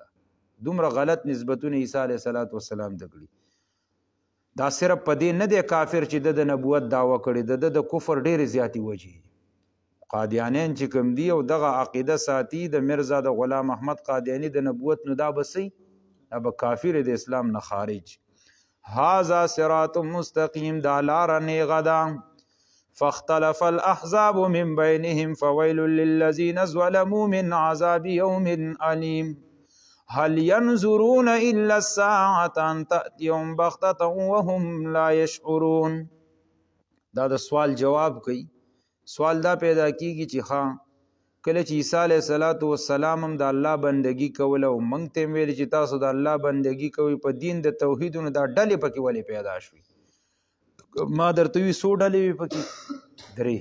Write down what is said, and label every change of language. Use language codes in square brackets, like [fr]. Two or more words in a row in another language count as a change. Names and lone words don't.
[ps] دومره غلط نسبتونه عیسی [ar] علیه السلام [ps] ته کړي. دا صرف په دې نه دی کافر چې د نبوت دعوه کړې، د کفر ډېرې زیاتې وجې. قادیانیان چې کوم دي او دغه عقیده ساتي د مرزا د غلام احمد قادیانی د نبوت، نو دا به څه؟ دا به کافر د اسلام نه خارج. [ar] هذا صراط مستقیم، [ps] دا لاره نیغه ده. [ar] فاختلف الاحزاب من بینهم فویل للذین ظلموا من عذاب یوم علیم. هل ينظرون الا الساعة ان تأتيهم بغتة وهم لا يشعرون. [ps] دا د سوال جواب کوي. سوال دا پیدا کیږي چې ها کله چې عیسی [ar] علیه السلام [ps] هم د الله بندگی کوله او موږ ته ویل چې تاسو د الله بندگی کوئ په دین د توحیدونو، دا ډلې پکې ولې پیدا شوي؟ ما درته وي 100 ډلې وي پکې 3.